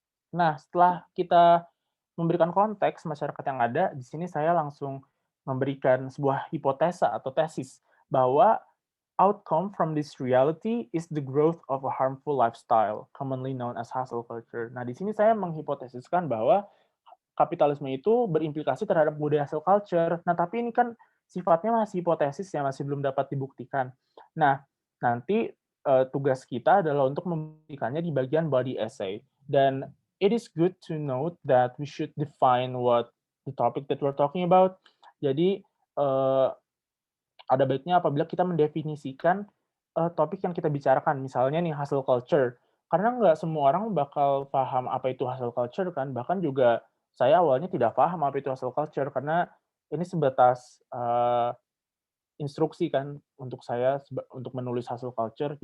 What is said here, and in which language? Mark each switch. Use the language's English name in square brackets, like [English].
[Indonesian] Nah, setelah kita memberikan konteks masyarakat yang ada, di sini saya langsung memberikan sebuah hipotesa atau tesis bahwa [English] outcome from this reality is the growth of a harmful lifestyle, commonly known as hustle culture. [Indonesian] Nah, di sini saya menghipotesiskan bahwa kapitalisme itu berimplikasi terhadap budaya hustle culture. Nah, tapi ini kan sifatnya masih hipotesis ya, masih belum dapat dibuktikan. Nah, nanti tugas kita adalah untuk membuktikannya di bagian body essay. [English] Dan it is good to note that we should define what the topic that we're talking about. [Indonesian] Jadi, ada baiknya apabila kita mendefinisikan topik yang kita bicarakan. Misalnya nih, hustle culture. Karena nggak semua orang bakal paham apa itu hustle culture kan. Bahkan juga saya awalnya tidak paham apa itu hustle culture, karena ini sebatas instruksi kan untuk saya untuk menulis hustle culture.